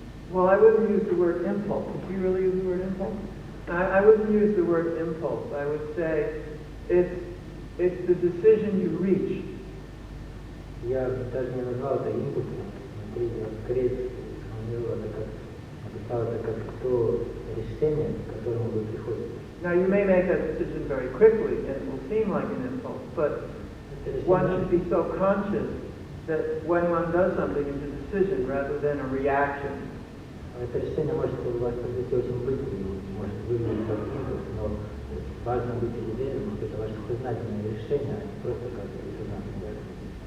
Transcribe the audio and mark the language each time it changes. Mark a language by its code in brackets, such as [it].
[en] Well, I wouldn't use the word impulse. Did you really use the word impulse? I wouldn't use the word impulse. I would say it's the decision you reach. [ru] Я даже не назвал это импульсом, я скорее сформулировал это как, написал это как то решение, к которому вы приходите. [en] Now, you may make that decision very quickly, and it will seem like an impulse, but one should be so conscious that when one does something, it's a decision rather than a reaction. [ru] Это решение может у вас произойти очень быстро, может выглядеть как импульс, но важно быть уверенным, что это ваше сознательное решение, а не просто как резонансная реакция.